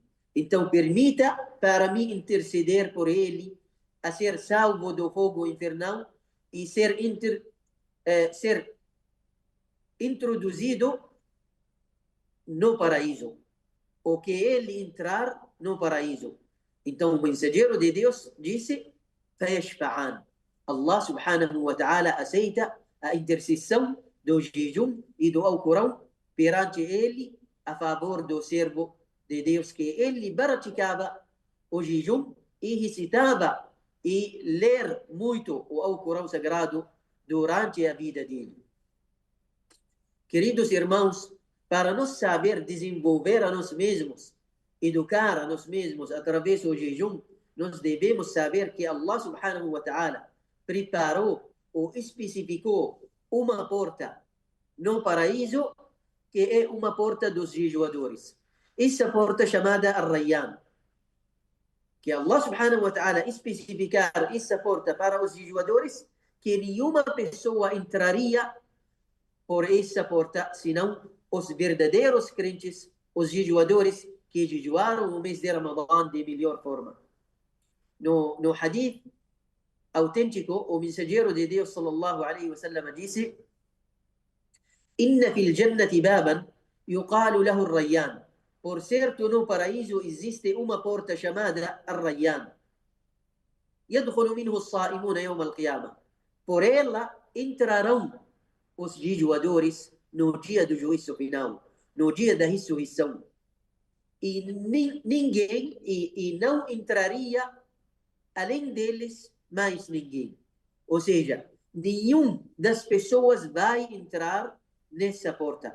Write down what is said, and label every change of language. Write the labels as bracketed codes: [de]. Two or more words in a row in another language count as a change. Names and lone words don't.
[pt] Então permita para mim interceder por ele a ser salvo do fogo infernal e ser introduzido no paraíso, ou que ele entrar no paraíso." Então o mensageiro de Deus disse: "Fayashfa'an." [ar] الله سبحانه وتعالى [pt] aceita a intercessão do jejum e do Alcorão perante ele a favor do servo de Deus, que ele praticava o jejum e recitava e ler muito o Alcorão Sagrado durante a vida dele. Queridos irmãos, para nós saber desenvolver a nós mesmos, educar a nós mesmos através do jejum, nós devemos saber que [ar] الله سبحانه وتعالى [pt] preparou ou especificou uma porta no paraíso, que é uma porta dos jejuadores. Essa porta chamada Ar-Rayyan. Que [ar] الله سبحانه وتعالى [pt] especificar essa porta para os jejuadores, que nenhuma pessoa entraria por essa porta, senão os verdadeiros crentes, os jejuadores que jejuaram no mês de Ramadã de melhor forma. No hadith autêntico, o mensageiro de Deus [ar] صلى الله عليه وسلم disse: "إن في الجنة بابا يقال له الريان." [pt] Por certo, no paraíso existe uma porta chamada Ar-Rayyan. [ar] يدخل منه الصائمون يوم القيامة. [pt] Por ela entrarão os jejuadores no dia do juízo final, no dia da ressurreição. E ninguém, e não entraria além deles mais ninguém. Ou seja, nenhum das pessoas vai entrar nessa porta.